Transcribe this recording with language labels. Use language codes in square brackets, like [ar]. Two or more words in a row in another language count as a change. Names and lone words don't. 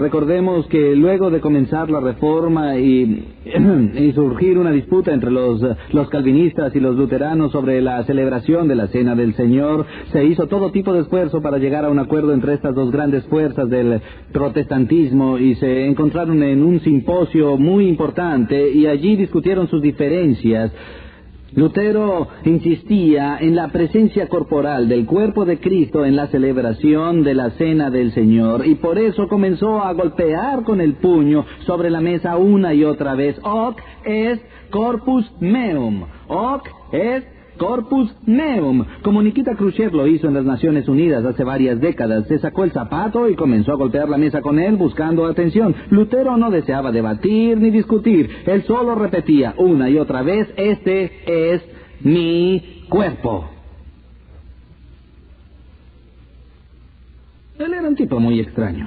[es] Recordemos que luego de comenzar la Reforma y surgir una disputa entre los calvinistas y los luteranos sobre la celebración de la Cena del Señor, se hizo todo tipo de esfuerzo para llegar a un acuerdo entre estas dos grandes fuerzas del protestantismo y se encontraron en un simposio muy importante y allí discutieron sus diferencias. Lutero insistía en la presencia corporal del cuerpo de Cristo en la celebración de la Cena del Señor y por eso comenzó a golpear con el puño sobre la mesa una y otra vez. [la] Hoc est corpus meum. Hoc est corpus meum. [es] Como Nikita Khrushchev lo hizo en las Naciones Unidas hace varias décadas, se sacó el zapato y comenzó a golpear la mesa con él buscando atención. Lutero no deseaba debatir ni discutir, él solo repetía una y otra vez: este es mi cuerpo. Él era un tipo muy extraño.